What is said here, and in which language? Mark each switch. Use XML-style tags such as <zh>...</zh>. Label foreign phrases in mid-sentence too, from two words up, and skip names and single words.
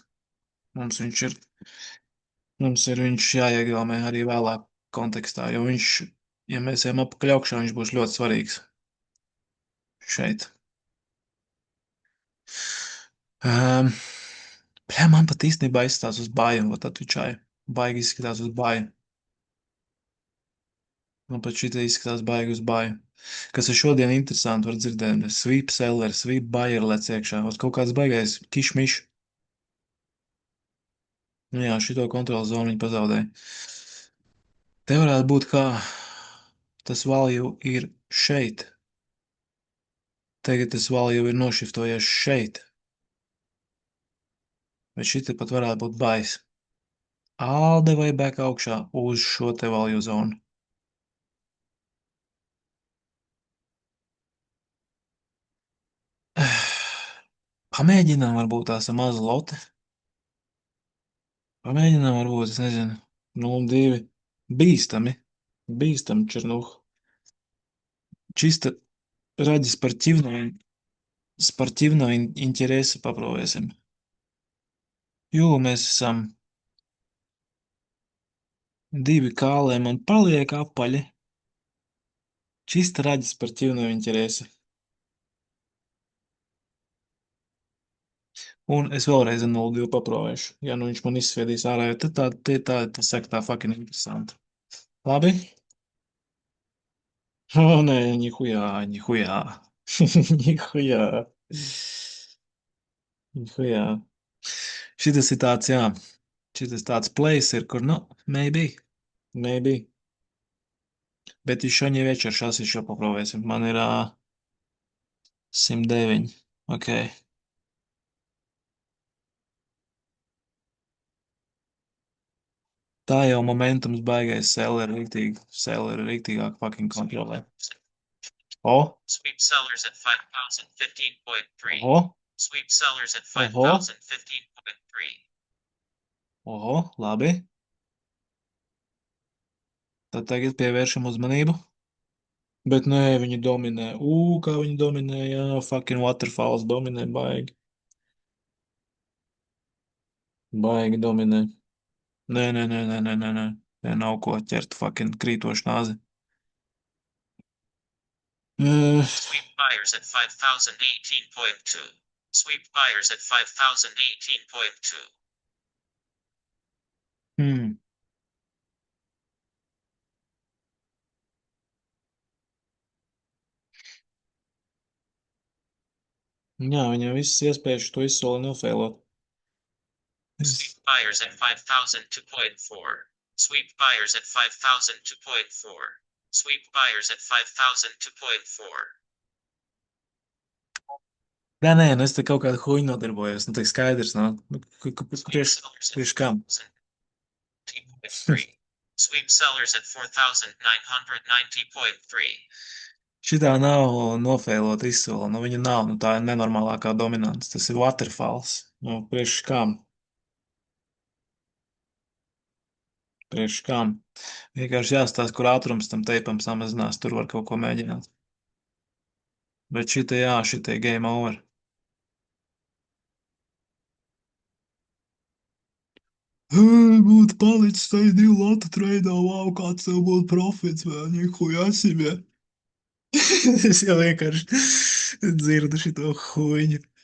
<lv>Mums ir viņš jāiegaumē arī vēlāk kontekstā, jo viņš, ja mēs ejam atpakaļ augšā, viņš būs ļoti svarīgs šeit. Um, man pat īstenībā izskatās uz bāju, un atvičāju. Baigi izskatās uz bāju. Man pat šī izskatās baigi uz bāju. Kas ir šodien interesanti, var dzirdēt,</lv> <en>sweep seller, sweep buyer</en> <lv>lec iekšā. Uz kaut kāds baigais kišmiš. Nu jā, šito kontrolas zonu viņi pazaudēja. Te varētu būt kā tas value ir šeit. Tagad tas value ir nošiftojies šeit. Bet šī pat varētu būt bais. Alde vai back augšā uz šo te value zonu. Pamēģinām varbūt tās ar mazu lote. Pamēģinām varbūt, es nezinu, 0,2. Bīstami. Bīstami, Černuh.</lv> <ru>Чисто ради спортивного интереса попробуем.</ru> <lv>Jo mēs esam divi kālē, man paliek apaļi.</lv> <ru>Чисто ради спортивного интереса.</ru> <lv>Un es vēlreiz ar 0,2 paprobēšu. Ja nu viņš man izsviedīs ārā, tad tas saka tā fucking interesanti. Labi? O, nē, nihujā. Nihujā. Nihujā. Šitas ir tāds, jā. Šitas tāds place ir, kur, nu, maybe.</lv> <ru>Bet еще не вечер, сейчас еще попробуем.</ru> <lv>Man ir 109. Ok. Tā jau momentums baigais seller rīktīgāk fucking kontrolē. O,</lv> <en>Sweep sellers at 5,015.3.</en> <lv>oho,</lv> <en>Sweep sellers at 5,015.3.</en> <lv>oho, labi. Tad tagad pievēršam uzmanību. Bet nē, viņi dominē. Kā viņi dominē, jā,</lv> <en>fucking waterfalls</en> <lv>dominē baigi. Baigi dominē. Nē. Te nav ko ķert fucking krītošu nāzi.</lv> <en>Sweep buyers at 5,018.2. Sweep buyers at 5,018.2.</en> <lv>Jā, viņam visas iespējas to izsoli nofēlot.</lv> <en>Sweep buyers at 5,002.4. Sweep buyers at 5,002.4. Sweep buyers at 5,002.4.</en> <lv>Nē, nu es te kaut kādu huņu nodarbojos, nu, tā skaidrs, nu, priekš kam? 2.3.</lv> <en>Sweep sellers at 4,990.3.</en> <lv>Šitā nav nofēlot izsola, nu, viņa nav, nu, tā ir nenormālākā dominants, tas ir waterfalls, nu, priekš kam? Priekš kam? Vienkārši jāstāsta, kur ātrums tam teipam samazinās, tur var kaut ko mēģināt. Bet šitie jā, šitie game over. Būtu palicis tai 2 lotu treidā, wow, kāds tev būtu profits, vēl</lv> <ru>нихуя себе.</ru> <lv>Es jau vienkārši dzirdu šito huņu.</lv>